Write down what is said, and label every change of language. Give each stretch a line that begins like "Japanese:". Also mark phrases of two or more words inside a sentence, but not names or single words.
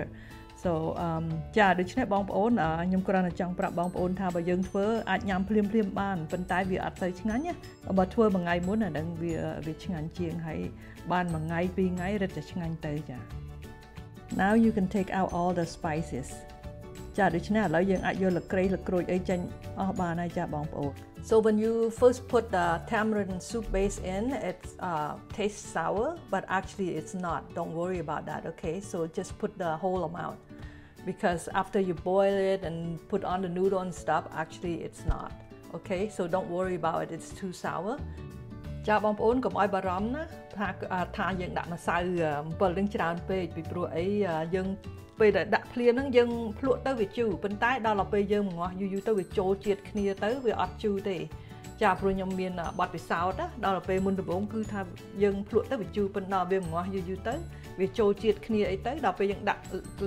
Khmer: So ចាដូច្នេះបងប្អូនខ្ញុំគ្រាន់តែចង់ប្រាប់បងប្អូនថាបើយើងធ្វើអាចញ៉ាំភ្លាមៗបានប៉ុន្តែវាអត់ទៅឆ្ងាញ់ណាបើធ្វើមួយថ្ងៃមុនអានឹងវាឆ្ងាញ់ជាងហើយបានមួយថ្ងៃពីរថ្ងៃរឹតតែឆ្ងាញ់ទៅចា
English: Now you can take out all the spices.
Khmer: ចាដូច្នេះឥឡូវយើងអាចយកលក្ក្រូចអីចេញអស់បានហើយចាបងប្អូន
English: So when you first put the tamarind soup base in, it tastes sour, but actually it's not. Don't worry about that, okay? So just put the whole amount. Because after you boil it and put on the noodle and stuff, actually it's not. okay so don't worry about it it's too sour
Khmer: ចាបងប្អូនកុំឲ្យបារម្ភណាថាយើងដាក់ម្សៅអំពិលនឹងច្រើនពេកពីព្រោះអីយើងពេលដែលដាក់ភ្លាមហ្នឹងយើងភ្លក់ទៅវាជូរប៉ុន្តែដល់ពេលយើងម្ងាស់យូរទៅវាចូលជាតិ គ្នាទៅវាអត់ជូរទេចាព្រោះខ្ញុំមានបទពិសោធន៍ណាដល់ពេលមុនដំបូងគឺថាយើងភ្លក់ទៅវាជូរប៉ុន្តែវាម្ងាស់យូរទៅវាចូលជាតិគ្នាអីទៅដល់ពេលយើងដាក់លើ